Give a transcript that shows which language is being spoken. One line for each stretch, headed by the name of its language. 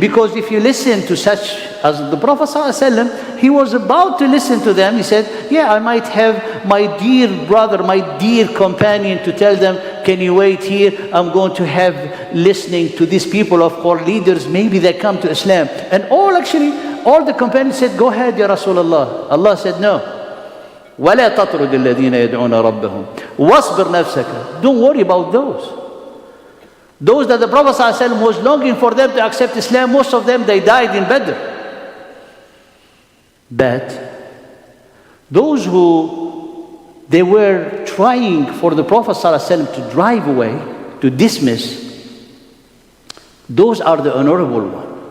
English: Because if you listen to such as the Prophet ﷺ, he was about to listen to them. He said, yeah, I might have my dear brother, my dear companion to tell them, can you wait here? I'm going to have listening to these people of our leaders. Maybe they come to Islam. And all the companions said, go ahead, Ya Rasulullah. Allah said, no.
Arabic: وَلَا تَطْرُدِ الَّذِينَ يَدْعُونَ رَبَّهُمْ وَاصْبِرْ نَفْسَكَ.
English: Don't worry about those. Those that the Prophet ﷺ was longing for them to accept Islam, most of them, they died in Badr. But those who they were trying for the Prophet ﷺ to drive away, to dismiss, those are the honorable ones.